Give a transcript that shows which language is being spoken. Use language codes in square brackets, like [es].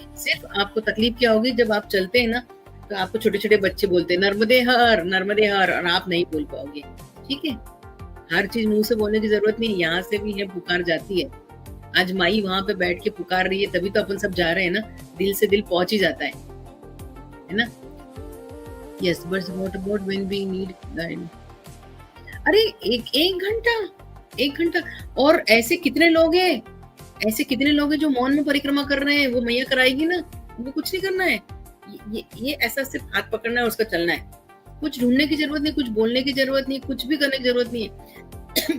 [hi] सिर्फ आपको तकलीफ क्या होगी, जब आप चलते हैं ना तो आपको छोटे छोटे बच्चे बोलते हैं नर्मदे हर नर्मदे हर, और आप नहीं बोल पाओगे। ठीक है, हर चीज मुंह से बोलने की जरूरत नहीं है, यहाँ से भी है पुकार जाती है। आज माई वहां पे बैठ के पुकार रही है, तभी तो अपन सब जा रहे हैं ना, दिल से दिल पहुंच ही जाता है ना। [en] Yes, but what about when we need guide? [hi] अरे एक घंटा, और ऐसे कितने लोग हैं, ऐसे कितने लोग हैं जो मौन में परिक्रमा कर रहे हैं, वो मैया कराएगी ना, उनको कुछ नहीं करना है। ये ऐसा सिर्फ हाथ पकड़ना है, उसका चलना है, कुछ ढूंढने की जरूरत नहीं, कुछ बोलने की जरूरत नहीं, कुछ भी करने की जरूरत नहीं है।